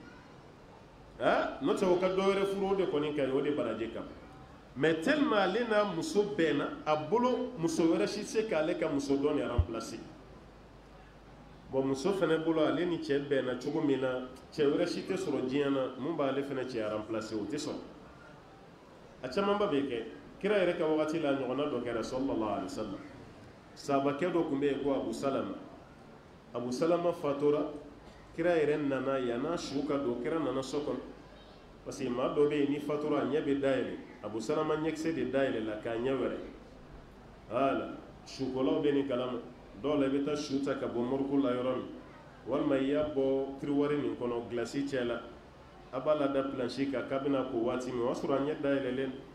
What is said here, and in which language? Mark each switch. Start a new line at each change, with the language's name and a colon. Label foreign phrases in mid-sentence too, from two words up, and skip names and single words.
Bambara: ma n'o tɛ o ka dɔ wɛrɛ furu o de kɔni ka ɲi o de baraji kama mais tellement ale n'a muso bɛnna a bolo muso wɛrɛ si se k'ale ka muso dɔ nin remplacer bon muso fana bolo ale ni cɛ bɛnna cogo min na cɛ wɛrɛ si tɛ sɔrɔ diɲɛ na mun b'ale fana cɛ remplacer o tɛ sɔrɔ a camanba bɛ kɛ kira yɛrɛ ka wagati la ɲɔgɔnna dɔ kɛra
Arabic: صلى الله عليه وسلم
Bambara: sahabakɛ dɔ tun bɛ yen ko abu salama fatura kira yɛrɛ nana yan'a su ka don kira nana so kɔnɔ parce que maa dɔ bɛ yen ni fatura a ɲɛ bɛ dayɛlɛ abu salama ɲɛkisɛ de dayɛlɛ la k'a ɲɛ wɛrɛ hala sukolaw bɛ nin kalama dɔw la i bɛ taa su ta ka bɔ moriku la yɔrɔ min walima i y'a bɔ tiriwari min kɔnɔ gilasi cɛ la a b'a lada planche kan k'a bɛna ko waati min o y'a sɔrɔ a ɲɛ dayɛlɛlen